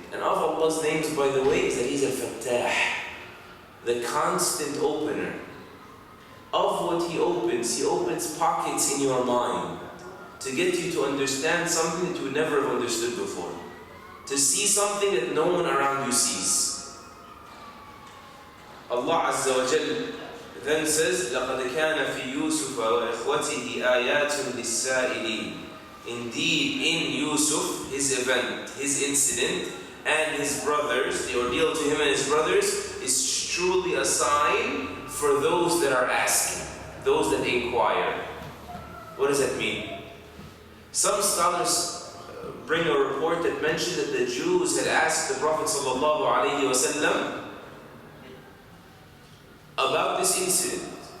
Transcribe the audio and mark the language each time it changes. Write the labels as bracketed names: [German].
[English] And of Allah's names, by the way, is that He's a Fattah, the constant opener. Of what He opens pockets in your mind to get you to understand something that you would never have understood before. To see something that no one around you sees. Allah Azza wa Jal then says, [Arabic] لَقَدْ كَانَ فِي يُوسُفَ وَإِخْوَتِهِ آيَاتٌ لِلسَّائِلِينَ. [English] Indeed, in Yusuf, his event, his incident, and his brothers, the ordeal to him and his brothers, is truly a sign for those that are asking, those that inquire. What does that mean? Some scholars bring a report that mentioned that the Jews had asked the Prophet ﷺ about this incident.